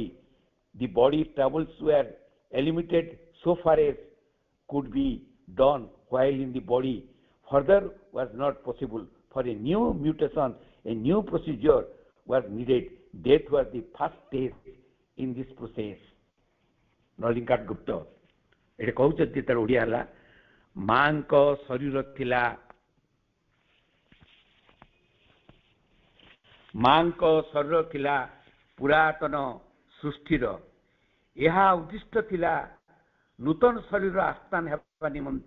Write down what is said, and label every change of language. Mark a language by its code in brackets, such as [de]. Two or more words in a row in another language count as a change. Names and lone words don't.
[en] The body troubles were eliminated so far as could be done while in the body. Further was not possible. For a new mutation, a new procedure was needed. Death was the first stage in this process। [or] ନଳିନୀକାନ୍ତ ଗୁପ୍ତ ଏଠି କହୁଛନ୍ତି, ତାର ଓଡ଼ିଆ ହେଲା ମାଙ୍କ ଶରୀର ଥିଲା ପୁରାତନ ସୃଷ୍ଟିର, ଏହା ଉଦ୍ଦିଷ୍ଟ ଥିଲା ନୂତନ ଶରୀର ଆସ୍ଥାନ ହେବା ନିମନ୍ତେ।